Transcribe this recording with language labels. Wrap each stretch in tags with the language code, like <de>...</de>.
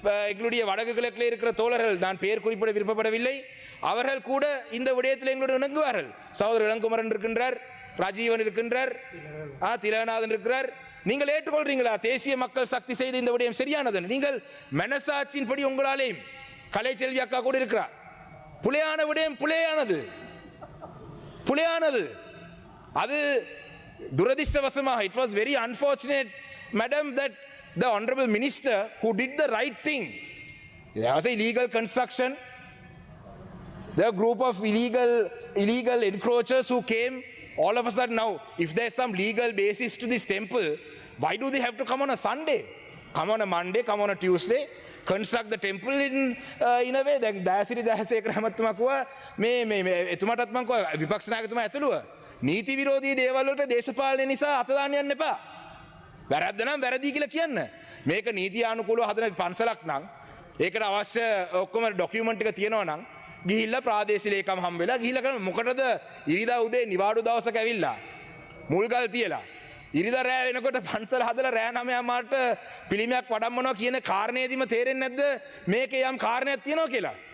<ta>எங்களுடைய வடக்கு கிழக்கில் இருக்கிற தோழர்கள், நான் பெயர் குறிப்பிட விருப்பப்படவில்லை, அவர்கள் கூட இந்த விடயத்தில் எங்களோடு இணங்குவார்கள். சகோதரர் இளங்குமரன் இருக்கின்றார், ராஜீவன் இருக்கின்றார், திலகநாதன் இருக்கிறார். நீங்கள் ஏற்றுக்கொள்றீங்களா தேசிய மக்கள் சக்தி செய்த இந்த விடயம் சரியானது? நீங்கள் மனசாட்சியின்படி உங்களாலேயும் கலைச்செல்வி அக்கா கூட இருக்கிறார். புலையான விடயம் புலையானது. அது துரதிர்ஷ்டவசமாக,</ta> <en>it was very unfortunate, madam, that the honorable minister who did the right thing, there was a illegal construction, there were a group of illegal encroachers who came. All of a sudden now, if there's some legal basis to this temple, why do they have to come on a Sunday? Come on a Monday, come on a Tuesday, construct the temple in a way.</en> <si>දැන් දයාසිරි දහසේකර මහත්මයා කිව්වා මේ එතුමාටත් මම කිව්වා විපක්ෂ නායකතුමා ඇතුළුව නීති විරෝධී දේවල් වලට දේශපාලනය නිසා අත දාන්න යන්න එපා. වැරද්ද නම් වැරදි කියලා කියන්න. මේක නීති ආනුකූලව හදන පන්සලක් නම් ඒකට අවශ්‍ය ඔක්කොම ඩොකියුමන්ට් එක තියෙනවා නම් ගිහිල්ලා ප්‍රාදේශීය ලේකම් හම් වෙලා ගිහිල්ලා කරන මොකටද ඉරිදා උදේ නිවාඩු දවසක ඇවිල්ලා මුල්ගල් තියලා ඉරිදා රෑ වෙනකොට පන්සල හදලා රෑ 9 මාට පිළිමයක් වඩම්මනවා කියන කාරණේදීම තේරෙන්නේ නැද්ද මේකේ යම් කාරණයක් තියෙනවා කියලා?</si>